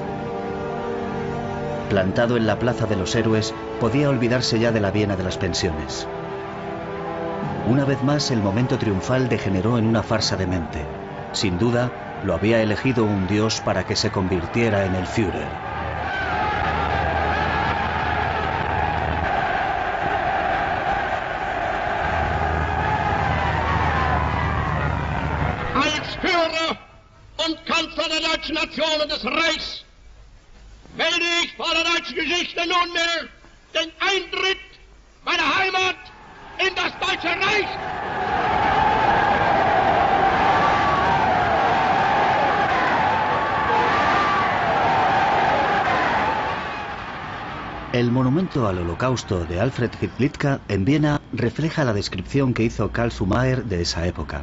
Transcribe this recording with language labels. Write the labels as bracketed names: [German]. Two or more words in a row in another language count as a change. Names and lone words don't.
[Spanish] Plantado en la Plaza de los Héroes, podía olvidarse ya de la Viena de las pensiones. Una vez más, el momento triunfal degeneró en una farsa demente. Sin duda, lo había elegido un dios para que se convirtiera en el Führer. [German] Nation und des Reichs wähle ich vor der deutschen Geschichte nunmehr den Eintritt meiner Heimat in das Deutsche Reich. [Spanish] El monumento al Holocausto de Alfred Hitlitka en Viena refleja la descripción que hizo Karl Zumayer de esa época.